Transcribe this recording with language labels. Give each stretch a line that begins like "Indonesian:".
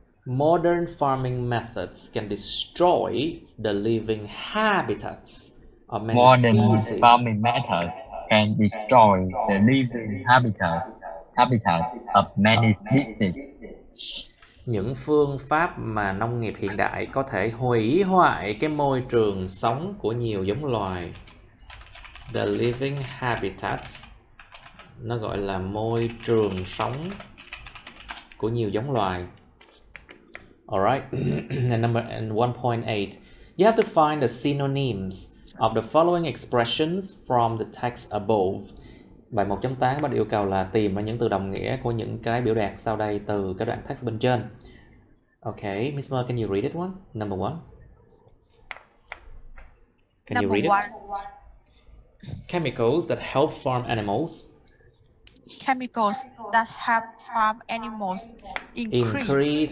English: Modern farming methods can destroy the living habitats of many species. Modern farming methods can destroy the living habitats of many species.
Vietnamese: Những phương pháp mà nông nghiệp hiện đại có thể hủy hoại cái môi trường sống của nhiều giống loài.
English: The living habitats,
Vietnamese: nó gọi là môi trường sống của nhiều giống loài.
English: Alright. And 1.8. You have to find the synonyms of the following expressions from the text above.
Vietnamese: Bài 1.8 bắt yêu cầu là tìm ra những từ đồng nghĩa của những cái biểu đạt sau đây từ cái đoạn text bên trên.
English: Okay, Miss Mer, can you read it one? Number 1. Can you read it? Chemicals that help farm animals. Chemicals that help farm animals increase